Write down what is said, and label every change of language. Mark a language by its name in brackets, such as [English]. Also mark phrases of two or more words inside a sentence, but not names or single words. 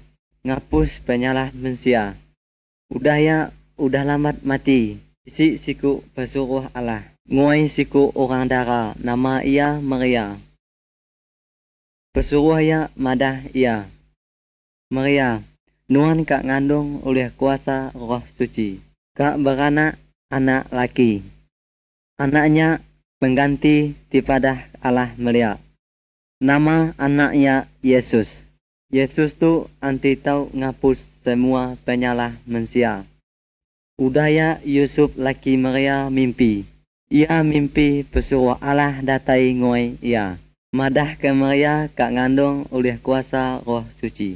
[Iban] Ngapus penyalah manusia. Udah lambat mati. Isi siku pesuruh Allah. Nguai siku orang dara. Nama ia Maria. Pesuruh ia madah ia. Maria. Nuan kak ngandung oleh kuasa Roh Suci. Kak beranak anak laki. Anaknya pengganti daripada Allah melihat. Nama anaknya Yesus. Yesus tu anti tahu ngapus semua penyalah manusia. Udaya Yusuf laki Maria mimpi. Ia mimpi pesuruh Allah datai ngoi ia. Madah ke Maria kak ngandung oleh kuasa Roh Suci.